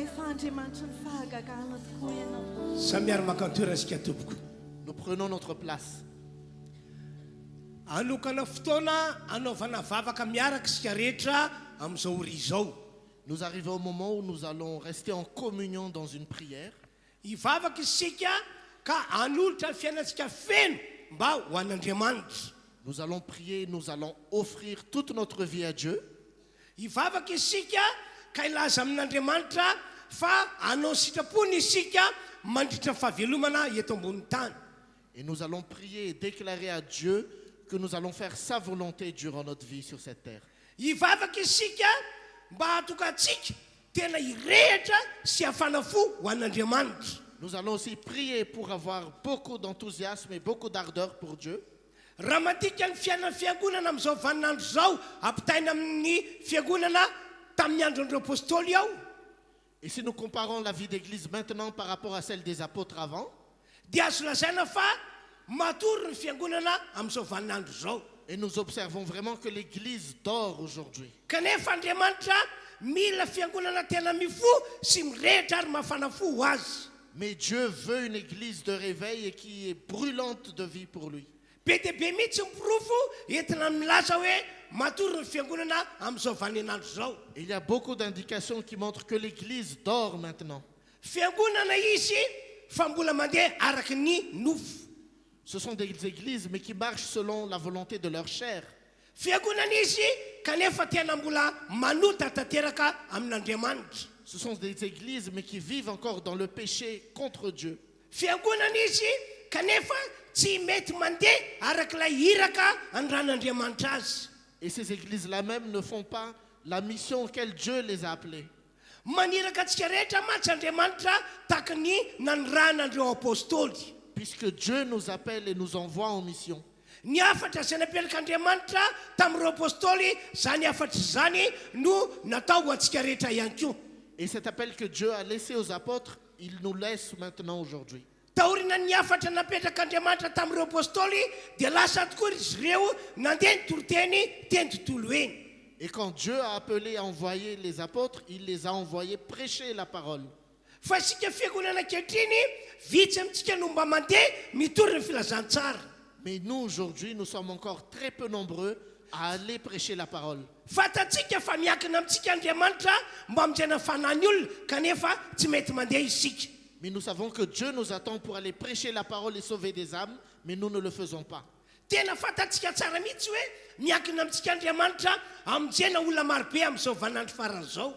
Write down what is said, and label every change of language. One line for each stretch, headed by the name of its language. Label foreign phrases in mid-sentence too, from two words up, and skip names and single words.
Malagasy: Andriamanitra ny fahagagana tokoa ianao. Samiary makantoera sika tompoko.
French: Nous prenons notre place.
Malagasy: Anokana fotoana anaovana vavaka miaraka sika rehetra amin'izao ori izao.
French: Nous arrivons au moment où nous allons rester en communion dans une prière.
Malagasy: Hivavaka isika ka hanolotra ny fiainantsika feno mba ho an'Andriamanitra.
French: Nous allons prier, nous allons offrir toute notre vie à Dieu.
Malagasy: Hivavaka isika ka ilaza amin'Andriamanitra fa hanao sitrapony isika mandritra fahavelomana eto ambony tany.
French: Et nous allons prier et déclarer à Dieu que nous allons faire sa volonté durant notre vie sur cette terre.
Malagasy: Hivavaka isika mba hatokatsika tena hirehitra sy hafana fo ho an'Andriamanitra.
French: Nous allons aussi prier pour avoir beaucoup d'enthousiasme et beaucoup d'ardeur pour Dieu.
Malagasy: Raha matika ny fiainana fiangonana amin'izao vaninandro zao ampitaina amin'ny fiangonana tamin'ny andron'ireo apôstôly ao.
French: Et si nous comparons la vie d'église maintenant par rapport à celle des apôtres avant,
Malagasy: Dia azo lazaina fa matory ny fiangonana amin'izao vaninandro zao.
French: et nous observons vraiment que l'église dort aujourd'hui.
Malagasy: Kanefa Andriamanitra mila fiangonana tena mifo sy mirehitra ary mafana fo ho azy.
French: Mais Dieu veut une église de réveil et qui est brûlante de vie pour lui.
Malagasy: Be dia be mihitsy mipirofo entina milaza hoe matory ny fiangonana amin'izao vaninandro zao.
French: Il y a beaucoup d'indications qui montrent que l'église dort maintenant.
Malagasy: Fiangonana izy fa mbola mandeha araky ny nofo.
French: Ce sont des églises mais qui marchent selon la volonté de leur chair.
Malagasy: Fiangonana izy kanefa tena mbola manota tanteraka amin'Andriamanitra.
French: Ce sont des églises mais qui vivent encore dans le péché contre Dieu.
Malagasy: Fiangonana izy kanefa tsy mety mandeha arak'ilay hiraka andran'Andriamanitra azy.
French: Et ces églises-là même ne font pas la mission auquel Dieu les a appelées.
Malagasy: Maniraka antsika rehetra matsy Andriamanitra tahaka ny nanoranandreo apôstôly.
French: Puisque Dieu nous appelle et nous envoie en mission.
Malagasy: Ny afatra izay naperak'Andriamanitra tamin'ireo apôstôly zany afatra izany no natao ho antsika rehetra ihany koa.
French: Et cet appel que Dieu a laissé aux apôtres, il nous laisse maintenant aujourd'hui.
Malagasy: Taorina ny afatra napetrak'Andriamanitra tamin'ireo apôstôly dia lasa tokoa izy ireo nandeha ny toroteny teny tontolo eny.
French: Et quand Dieu a appelé à envoyer les apôtres, il les a envoyés prêcher la parole.
Malagasy: Fa isika fiangonana ankehitriny vitsy amintsika no mba mandeha mitory ny filazantsara.
French: Mais nous, aujourd'hui, nous sommes encore très peu nombreux à aller prêcher la parole.
Malagasy: Fatatsika fa miakina amintsika Andriamanitra mba aminjana fanany olona kanefa tsy mety mandeha isika.
French: Mais nous savons que Dieu nous attend pour aller prêcher la parole et sauver des âmes, mais nous ne le faisons pas.
Malagasy: Tena fatatsika tsara mihitsy hoe miakina amintsika Andriamanitra aminjana olona marobe amin'izao vaninandro farany zao.